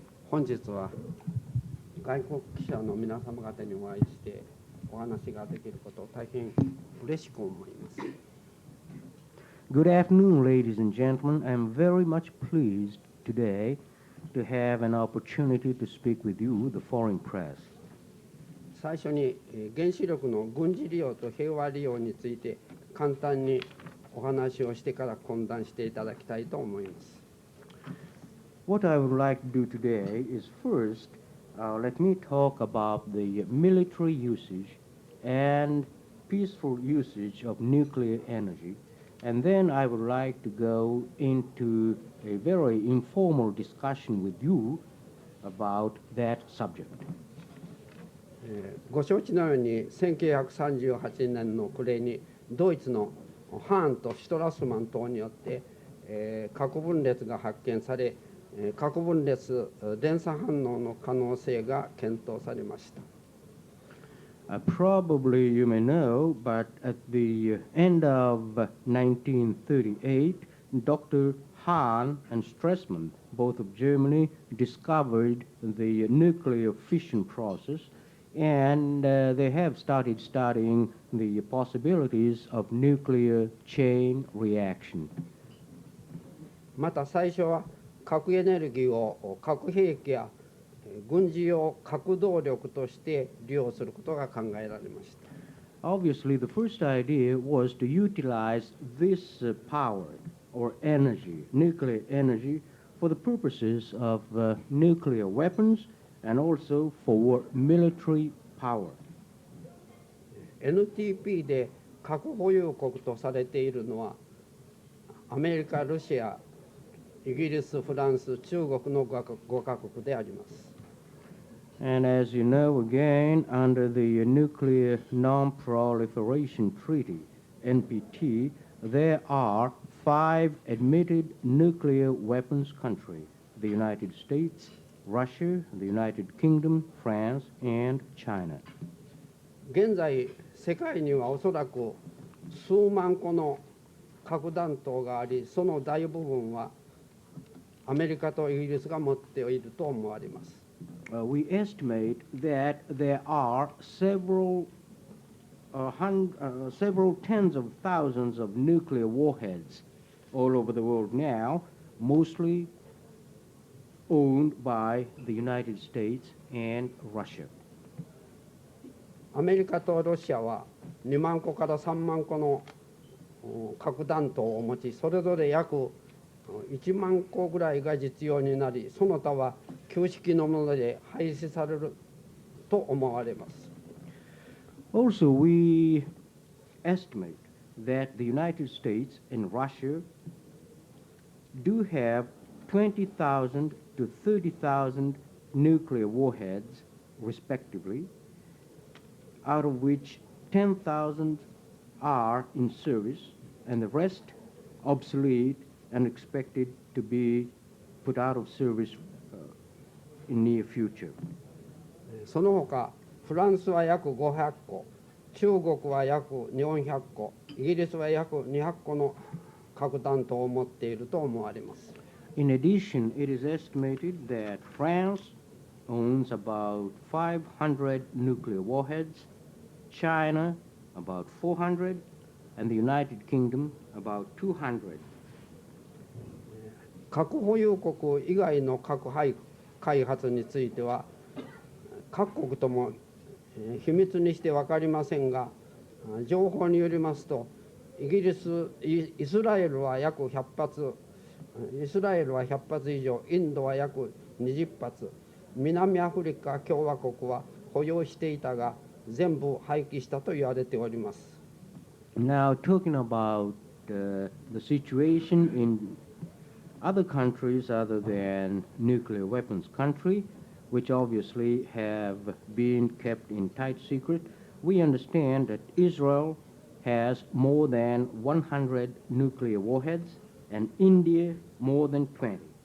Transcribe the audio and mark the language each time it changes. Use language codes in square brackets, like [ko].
[ja] 本日は外国記者の皆様方にお会いしてお話ができることを大変嬉しく思います。 [en] Good afternoon, ladies and gentlemen. I'm very much pleased today to have an opportunity to speak with you, the foreign press. [ja] 最初に原子力の軍事利用と平和利用について簡単にお話をしてから懇談していただきたいと思います。 [en] What I would like to do today is first, let me talk about the military usage and peaceful usage of nuclear energy, and then I would like to go into a very informal discussion with you about that subject. [ja] ご承知のように1938年の暮れにドイツのハーンとシュトラスマン等によって、核分裂が発見され、核分裂連鎖反応の可能性が検討されました。 [en] Probably you may know, but at the end of 1938, Dr. Hahn and Stresemann, both of Germany, discovered the nuclear fission process, and they have started studying the possibilities of nuclear chain reaction. [ja] また最初は核エネルギーを核兵器や軍事用核動力として利用することが考えられました。 [en] Obviously, the first idea was to utilize this power or energy, nuclear energy, for the purposes of nuclear weapons and also for military power. [ja] NTP で核保有国とされているのはアメリカ、ロシア、イギリス、フランス、中国の5カ国であります。 [en] And as you know, again, under the Nuclear Non-Proliferation Treaty, NPT, there are 5 admitted nuclear weapons countries: the United States, Russia, the United Kingdom, France, and China. [ja] 現在、世界にはおそらく数万個の核弾頭があり、その大部分はアメリカとイギリスが持っていると思われます。 [en] We estimate that there are several tens of thousands of nuclear warheads all over the world now, mostly owned by the United States and Russia. [ja] アメリカとロシアは2万個から3万個の核弾頭を持ち、それぞれ約1万個ぐらいが実用になり、その他は旧式のもので廃止されると思われます。 [en] Also, we estimate that the United States and Russia do have 20,000 to 30,000 nuclear warheads, respectively, out of which 10,000 are in service and the rest obsolete and expected to be put out of service in near future. [ja] その他、フランスは約500個、中国は約400個、イギリスは約200個の核弾頭を持っていると思われます。 [en] In addition, it is estimated that France owns about 500 nuclear warheads, China about 400, and the United Kingdom about 200. [ja] 核保有国以外の核開発については各国とも秘密にして分かりませんが、情報によりますとイスラエルは約100発、イスラエルは100発以上、インドは約20発、南アフリカ共和国は保有していたが全部廃棄したと言われております。 [en] Now, talking about the situation in other countries other than nuclear weapons country, which obviously have been kept in tight secret, we understand that Israel has more than 100 nuclear warheads and India more than 20.